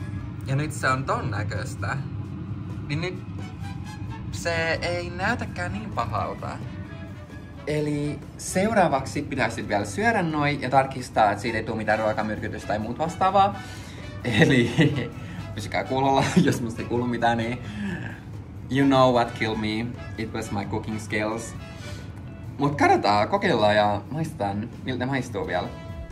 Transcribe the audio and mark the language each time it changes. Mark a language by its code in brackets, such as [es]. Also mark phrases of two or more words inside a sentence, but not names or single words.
[fi] Ja nyt se on ton näköistä. Niin nyt se ei näytäkään niin pahalta. Eli seuraavaksi pitäisi vielä syödä noin ja tarkistaa, että siitä ei tule mitään ruokamyrkytystä tai muut vastaavaa. Eli pysykää kuulolla, jos musta ei kuulu mitään, niin [en] you know what killed me. It was my cooking skills. [fi] Mut katsotaan, kokeillaan ja maistetaan, miltä maistuu vielä.